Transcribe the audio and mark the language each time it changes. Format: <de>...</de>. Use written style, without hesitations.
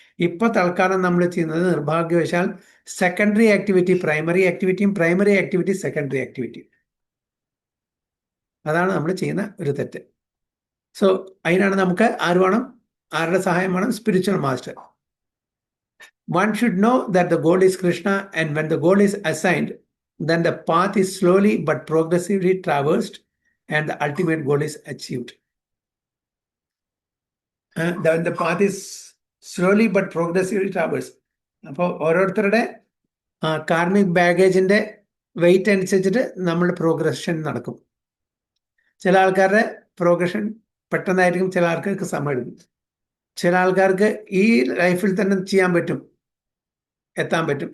<ml>ഇപ്പൊ തൽക്കാലം നമ്മൾ ചെയ്യുന്നത് നിർഭാഗ്യവശാൽ secondary activity primary ആക്ടിവിറ്റിയും primary activity secondary activity, അതാണ് നമ്മൾ ചെയ്യുന്ന ഒരു തെറ്റ്. സോ അതിനാണ് നമുക്ക് ആര് വേണം, ആരുടെ സഹായം വേണം?</ml> <en>Spiritual master. One should know that the goal is Krishna, and when the goal is assigned, then the path is slowly but progressively traversed and the ultimate goal is achieved. the path is slowly but progressively traversed.</en> <ml>അപ്പോൾ ഓരോരുത്തരുടെ karmic ബാഗേജിന്റെ wait അനുസരിച്ചിട്ട് നമ്മുടെ progression നടക്കും. ചില ആൾക്കാരുടെ progression പെട്ടെന്നായിരിക്കും, ചില ആൾക്കാർക്ക് സമയം എടുക്കും. ചില ആൾക്കാർക്ക് ഈ ലൈഫിൽ തന്നെ ചെയ്യാൻ പറ്റും, എത്താൻ പറ്റും.</ml>